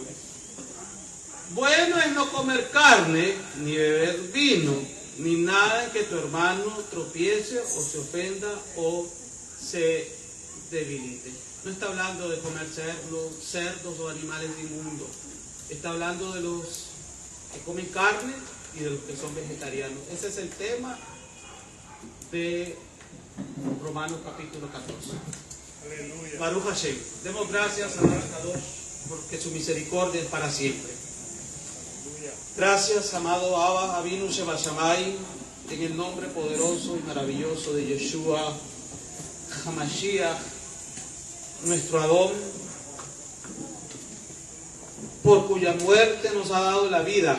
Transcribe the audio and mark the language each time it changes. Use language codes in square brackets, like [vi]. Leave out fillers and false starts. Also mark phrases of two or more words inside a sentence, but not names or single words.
[es] Bueno es no comer carne, ni beber vino, ni nada en que tu hermano tropiece o se ofenda o se debilite. No está hablando de comer cerdos o animales inmundos. Está hablando de los que comen carne y de los que son vegetarianos. Ese es el tema de Romanos capítulo 14. Aleluya. [he] ברוך השם. [es] Demos gracias a Dios porque su misericordia es para siempre. Aleluya. Gracias, amado Abba, [he] אבינו שב שמיים, [es] en el nombre poderoso y maravilloso de Yeshua HaMashiach, nuestro Adón, por cuya muerte nos ha dado la vida,